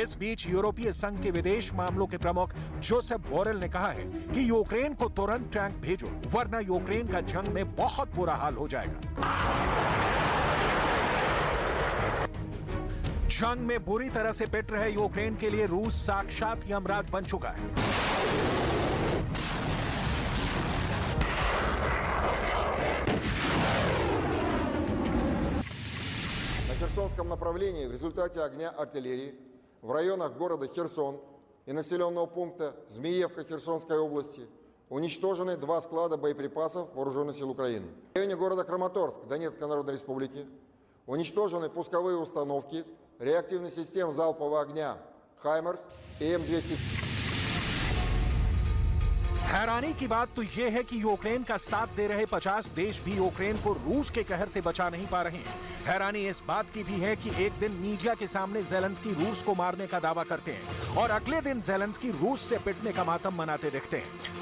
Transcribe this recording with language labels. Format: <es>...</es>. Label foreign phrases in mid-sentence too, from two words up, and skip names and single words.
<hi>इस बीच यूरोपीय संघ के विदेश मामलों के प्रमुख जोसेफ बोरेल ने कहा है कि यूक्रेन को तुरंत टैंक भेजो, वरना यूक्रेन का जंग में बहुत बुरा हाल हो जाएगा। जंग में बुरी तरह से पिट रहे यूक्रेन के लिए रूस साक्षात यमराज बन चुका है।</hi> <ru>На Херсонском направлении в результате огня артиллерии в районах города Херсон и населенного пункта Змеевка Херсонской области уничтожены 2 склада боеприпасов Вооруженных сил Украины. В районе города Краматорск Донецкой Народной Республики уничтожены пусковые установки реактивных систем залпового огня «Хаймерс» и М-200.</ru> <hi>हैरानी की बात तो यह है कि यूक्रेन का साथ दे रहे 50 देश भी यूक्रेन को रूस के कहर से बचा नहीं पा रहे हैं। हैरानी इस बात की भी है कि एक दिन मीडिया के सामने जेलेंस्की रूस को मारने का दावा करते हैं और अगले दिन जेलेंस्की रूस से पिटने का मातम मनाते दिखते हैं।</hi>